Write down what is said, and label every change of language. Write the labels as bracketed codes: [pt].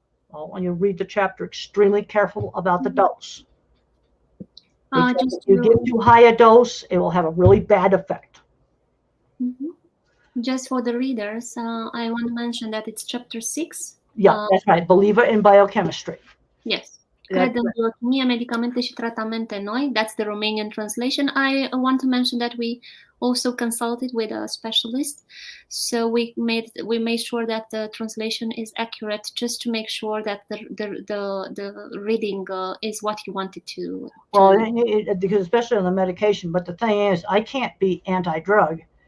[en] Well, when you read the chapter, extremely careful about the dose. If you give too high a dose, it will have a really bad effect. Just for the readers, I want to mention that it's chapter 6. Yeah, that's right. Believer in Biochemistry. Yes. [ro] Cred în biochimie, medicamente și tratamente noi. [en] That's the Romanian translation. I want to mention that we also consulted with a specialist. So we made sure that the translation is accurate, just to make sure that the reading is what you wanted to. Well, because especially on the medication. But the thing is, I can't be anti-drug.